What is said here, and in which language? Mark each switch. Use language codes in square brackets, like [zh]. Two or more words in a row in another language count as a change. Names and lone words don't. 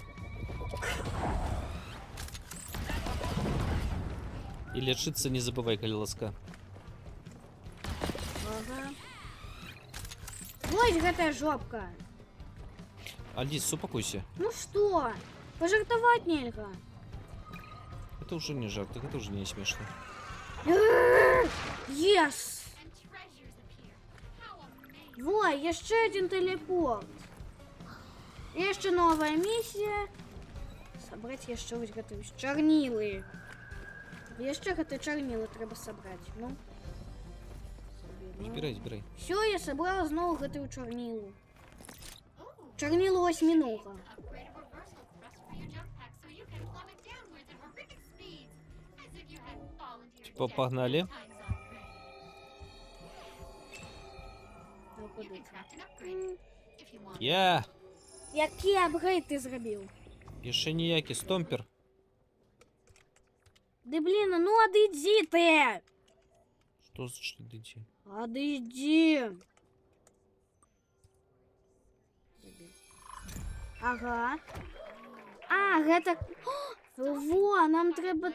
[be] І лячыцца не забывай, калі ласка. Ага. Вось гэтая жопка. Аліс, супакойся. Ну што? Пажартаваць нельга. [ru] Это уже не жарт, это уже не смешно. [en] Yes! And treasures appear. How amazing. [be] Во, яшчэ адзін тэлепорт. Яшчэ новая місія. Сабраць яшчэ вось гэтыя чарнілы. Яшчэ гэтыя чарнілы трэба сабраць. Ну. Збірай, збірай. Все, я сабрала зноў гэтую чарнілу. [en] Ooh, [be] Чарнілу осьмінога. [en] upgraded reversal thrust for your jump pack so you can plummet downwards at horrific speeds. As if you hadn't fallen to your [ru] Типа, [en] death [ru] погнали. [en] 10 times already. You can craft an upgrade if you want. [be] Я! [uk] Які апгрейд ти зробив? [be] Яшчэ ніякі стомпер. Ды блін, ну адыдзі ты! Што значыць ідыце? Адыдзі! Ага. А, гэта... Во, нам трэба...